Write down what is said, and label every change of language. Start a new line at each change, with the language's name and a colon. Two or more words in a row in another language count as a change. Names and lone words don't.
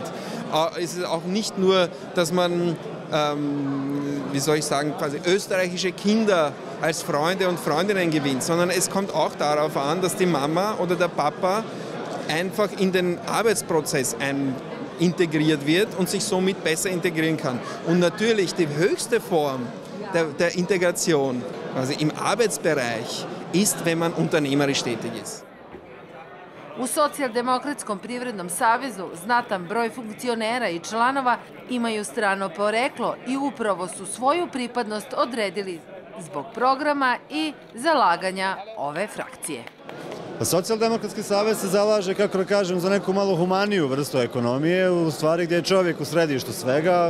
German: Es ist auch nicht nur, dass man, wie soll ich sagen, quasi österreichische Kinder als Freunde und Freundinnen gewinnt, sondern es kommt auch darauf an, dass die Mama oder der Papa einfach in den Arbeitsprozess integriert wird und sich somit besser integrieren kann. Und natürlich die höchste Form der Integration, also im Arbeitsbereich, ist, wenn man unternehmerisch tätig ist.
Serbian: U Socijaldemokratskom privrednom savezu znatan broj funkcionera I članova imaju strano poreklo I upravo su svoju pripadnost odredili zbog programa I zalaganja ove frakcije.
Bosnian: Socijaldemokratski savez se zalaže, kako da kažem, za neku malo humaniju vrstu ekonomije, u stvari gdje je čovjek u središtu svega.